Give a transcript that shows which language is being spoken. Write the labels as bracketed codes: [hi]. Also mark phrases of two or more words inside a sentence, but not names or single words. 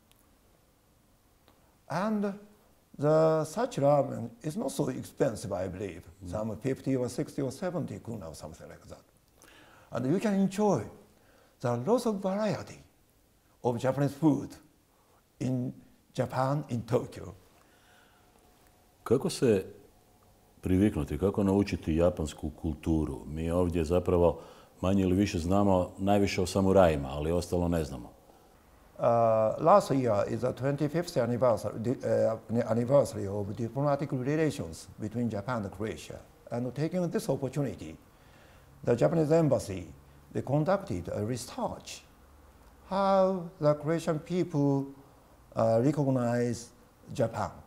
[en] And such ramen is not so expensive, I believe, some 50 or 60 or 70 kuna or something like that. And you can enjoy the lots of variety of Japanese food in Japan, in Tokyo. [hr] Kako se priviknuti, kako naučiti japansku kulturu? Mi ovdje zapravo manje ili više znamo najviše o samurajima, ali ostalo ne znamo. [en] Last year is the 25th anniversary of diplomatic relations between Japan and Croatia. And taking this opportunity, the Japanese embassy, they conducted a research how the Croatian people recognize Japan.